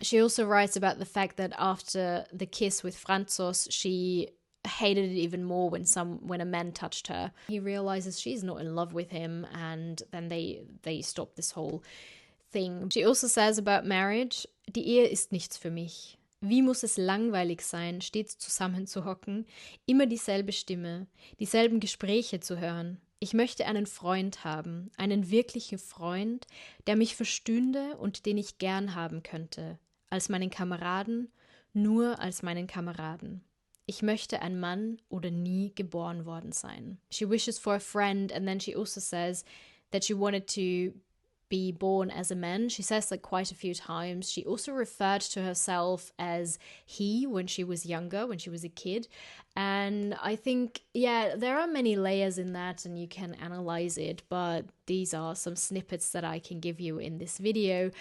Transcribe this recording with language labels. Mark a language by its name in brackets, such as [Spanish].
[English] She also writes about the fact that after the kiss with Franzos, she hated it even more when a man touched her. He realizes she's not in love with him, and then they stop this whole thing. She also says about marriage, [German] die Ehe ist nichts für mich. Wie muss es langweilig sein, stets zusammenzuhocken, immer dieselbe Stimme, dieselben Gespräche zu hören. Ich möchte einen Freund haben, einen wirklichen Freund, der mich verstünde und den ich gern haben könnte. Als meinen Kameraden, nur als meinen Kameraden. Ich möchte ein Mann oder nie geboren worden sein. [English] She wishes for a friend, and then she also says that she wanted to be born as a man. She says that quite a few times. She also referred to herself as he when she was younger, when she was a kid. And I think, yeah, there are many layers in that and you can analyze it, but these are some snippets that I can give you in this video.